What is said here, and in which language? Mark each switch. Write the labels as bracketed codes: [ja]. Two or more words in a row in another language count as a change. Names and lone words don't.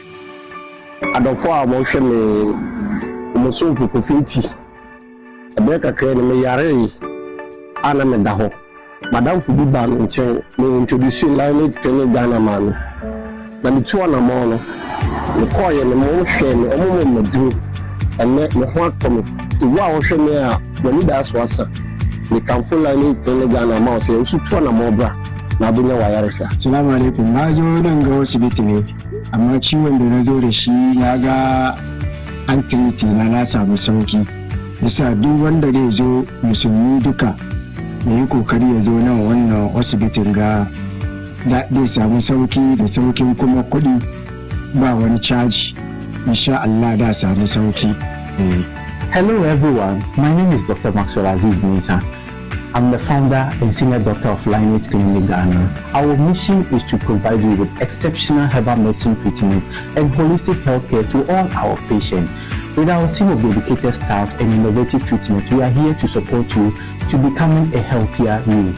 [ak] adɔfo a wɔhwɛ me mosomfo kofiti ɛbɛrɛ kakra ne meyare a na meda hɔ madamfo bi baa me nkyɛn me introduce Lion Aid Clinic Ghana ma no na metu ɔnamɔ no mekɔɔyɛ ne mohwɛ me ɔmomɔ maduro ɛnɛ me ho atɔ me nti wo a wɔhwɛ me a w'ani daa so asa mekamfo Lion Aid Clinic Ghana ma wo sɛ woso tu ɔnamɔ bra na abɛnya wayaresa [ar] السلام عليكم [ha] na zo nan ga asibiti ne amma ciwon da na zo da shi na ga an tiriti na samu sauki yasa duk wanda zai zo musulmi duka ya yi kokari ya zo nan wannan asibitin ga zai samu sauki da saukin kuma kuɗi ba wani caji [ar] إن شاء الله [ha] da samu sauki. [en] Hello everyone, my name is Dr. Maxwell Aziz Mensah. I'm the founder and senior doctor of Lion Aid Clinic Ghana. Our mission is to provide you with exceptional herbal medicine treatment and holistic healthcare to all our patients. With our team of dedicated staff and innovative treatment, we are here to support you to becoming a healthier you.